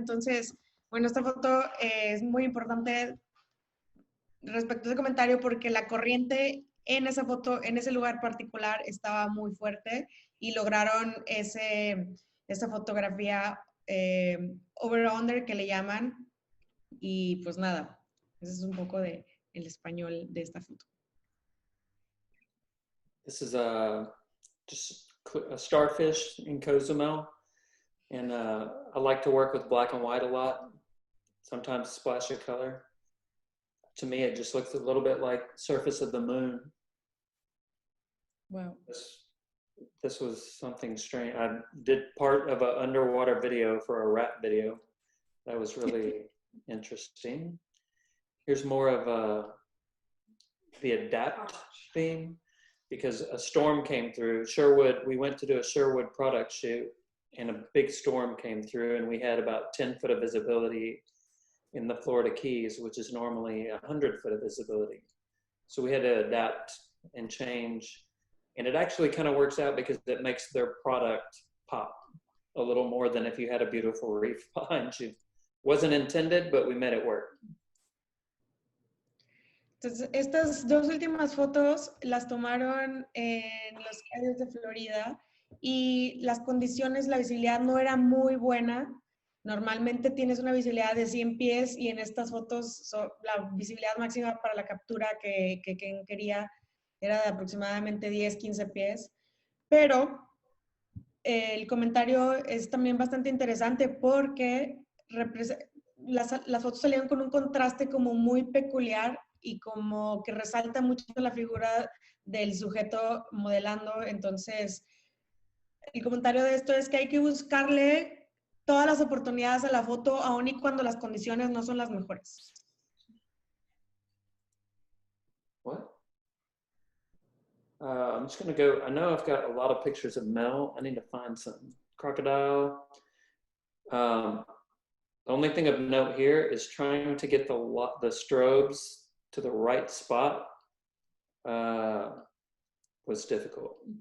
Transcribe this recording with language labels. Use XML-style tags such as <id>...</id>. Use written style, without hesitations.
<es>Entonces, bueno, esta foto es muy importante respecto a ese comentario porque la corriente en esa foto, en ese lugar particular, estaba muy fuerte y lograron esa fotografía over-under que le llaman. Y pues nada, ese es un poco de el español de esta foto.</es> <en>This is just a starfish in Cozumel, and I like to work with black and white a lot. sometimes splash of color. To me, it just looks a little bit like surface of the moon. Wow. This was something strange. I did part of an underwater video for a rap video. That was really interesting. Here's more of the adapt theme, because a storm came through. Sherwood, we went to do a Sherwood product shoot, and a big storm came through, and we had about 10 foot of visibility in the Florida Keys, which is normally 100 foot of visibility. So we had to adapt and change. And it actually kind of works out because it makes their product pop a little more than if you had a beautiful reef behind you. Wasn't intended, but we made it work.</en> <es>Entonces, estas dos últimas fotos las tomaron en los cayos de Florida y las condiciones, la visibilidad no era muy buena. Normalmente tienes una visibilidad de 100 pies y en estas fotos la visibilidad máxima para la captura que Ken quería era de aproximadamente 10, 15 pies. Pero el comentario es también bastante interesante porque las fotos salieron con un contraste como muy peculiar y como que resalta mucho la figura del sujeto modelando. Entonces, el comentario de esto es que hay que buscarle todas las oportunidades a la foto, aun y cuando las condiciones no son las mejores.</es> <en>What? I'm just gonna go, I know I've got a lot of pictures of Mel. I need to find some. Crocodile. The only thing of note here is trying to get the strobes to the right spot was difficult.</en>